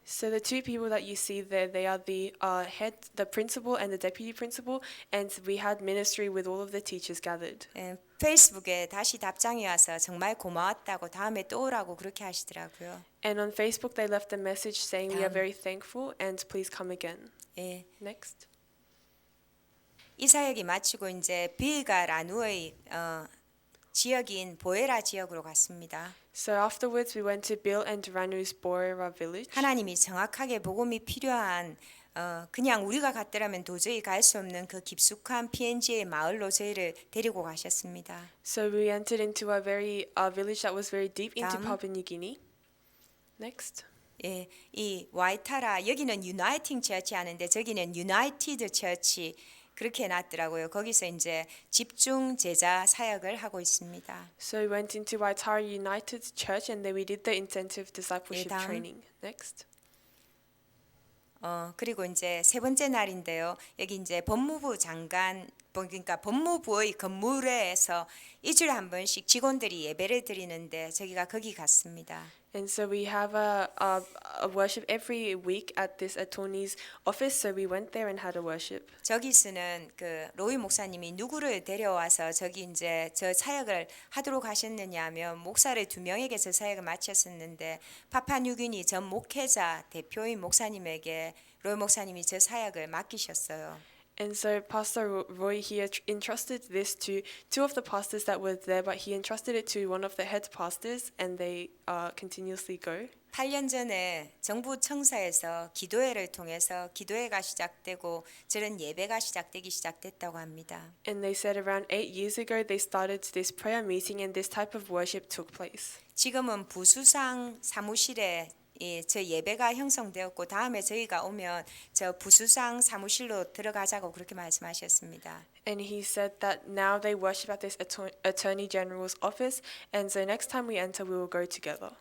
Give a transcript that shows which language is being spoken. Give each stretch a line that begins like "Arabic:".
English: So the two people that you see there, they are the head, the principal and the deputy principal, and we had ministry with all of the teachers gathered.
Korean: 예, 페이스북에 다시 답장이 와서 정말 고마웠다고 다음에 또 오라고 그렇게 하시더라고요.
English: And on Facebook, they left a message saying, we are very thankful and please come again.
Korean: 예,
English: Next.
Korean: 이 사역이 마치고 이제 빌과 라누의 지역인 보에라 지역으로 갔습니다.
English: So afterwards, we went to Bill and Ranu's Borera village.
Korean: 하나님이 정확하게 복음이 필요한 그냥 우리가 갔더라면 도저히 갈 수 없는 그 깊숙한 PNG의 마을로 저희를 데리고 가셨습니다.
English: So we entered into a very village that was very deep into
Korean: 다음.
English: Papua New Guinea. Next.
Korean: 예, 이 와이타라 여기는 유나이팅 처치 하는데 저기는 유나이티드 처치 그렇게 해놨더라고요. 거기서 이제 집중 제자 사역을 하고 있습니다.
English: So we went into Waitara United Church and then we did the intensive discipleship
Korean: 다음.
English: training. Next.
Korean: 그리고 이제 세 번째 날인데요. 여기 이제 법무부 장관 그러니까 법무부의 건물에서 일주일에 한 번씩 직원들이 예배를 드리는데 저기가 거기 갔습니다.
English: And so we have a worship every week at this attorney's office. So we went there and had a worship.
Korean: 저기서는 그 로이 목사님이 누구를 데려와서 저기 이제 저 사역을 하도록 하셨느냐면 목사를 2명에게 저 사역을 마쳤었는데 파파뉴기니 전 목회자 대표인 목사님에게 로이 목사님이 저 사역을 맡기셨어요.
English: And so Pastor Roy here entrusted this to two of the pastors that were there, but he entrusted it to one of the head pastors, and they continuously go.
Korean: 8년 전에 정부 청사에서 기도회를 통해서 기도회가 시작되고 저런 예배가 시작됐다고 합니다.
English: And they said around 8 years ago they started this prayer meeting, and this type of worship took place.
Korean: 지금은 부수상 사무실에 예, 저 예배가 형성되었고 다음에 저희가 오면 저 부수상 사무실로 들어가자고 그렇게 말씀하셨습니다.
English: And he said that now they worship at this Attorney General's office, and so next time we enter, we will go together.